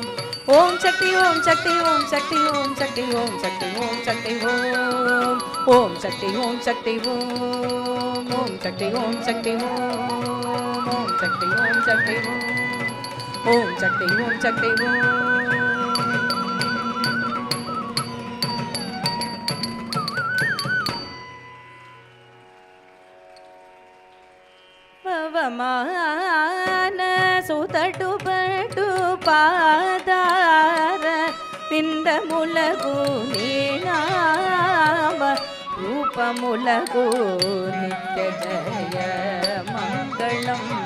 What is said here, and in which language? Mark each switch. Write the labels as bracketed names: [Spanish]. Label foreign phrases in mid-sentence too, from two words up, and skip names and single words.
[Tamil] ஓம் சக்தி ஓம் சக்தி ஓம் சக்தி ஓம் சக்தி ஓம் சக்தி ஓம் சக்தி ஓம். ஓம் சக்தி ஓம் சக்தி ஓம். ஓம் சக்தி ஓம் சக்தி ஓம். ஓம் சக்தி ஓம் சக்தி ஓம். ஓம் சக்தி ஓம் சக்தி ஓம். [Telugu] పవమాన సుతటు పటు పాదార పిండములకు నీనామ రూపములకు నిత్య జయ మంగళం.